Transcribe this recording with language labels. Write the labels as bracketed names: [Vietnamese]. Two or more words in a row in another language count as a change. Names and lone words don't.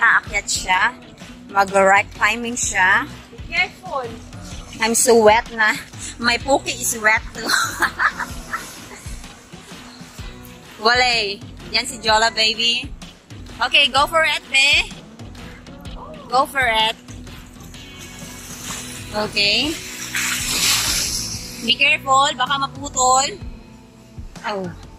[Filipino] Aakyat siya. Mag-rock climbing siya. [English] Be careful. I'm so wet na. My puki is wet too. Wale. [Filipino] Yan si [English] Jola baby. Okay, go for it, be. Go for it. Okay. Be careful, [Filipino] baka maputol. Oh.